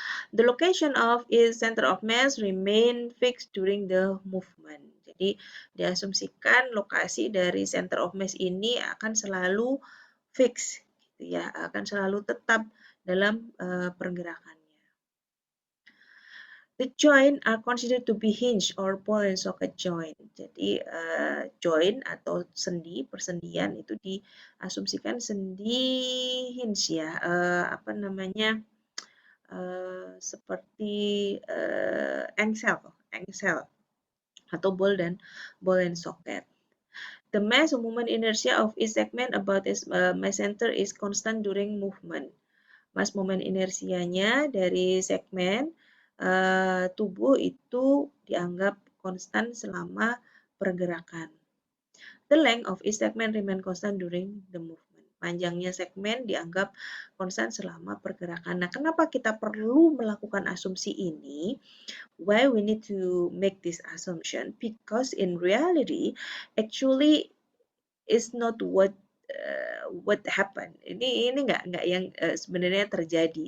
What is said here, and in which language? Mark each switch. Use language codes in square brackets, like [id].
[en] The location of its center of mass remain fixed during the movement. [id] Jadi diasumsikan lokasi dari center of mass ini akan selalu fix, gitu ya, akan selalu tetap dalam pergerakannya. [en] The joint are considered to be hinge or ball and socket joint. [id] Jadi joint atau sendi, persendian itu diasumsikan sendi hinge ya, apa namanya? Seperti engsel atau ball and socket. [en] The mass of moment inertia of each segment about its mass center is constant during movement. [id] Mass moment inersianya dari segmen tubuh itu dianggap konstan selama pergerakan. [en] The length of each segment remain constant during the movement. [id] Panjangnya segmen dianggap konstan selama pergerakan. Nah, kenapa kita perlu melakukan asumsi ini? [en] Why we need to make this assumption? Because in reality, actually is not what happened. [id] Ini nggak yang sebenarnya terjadi.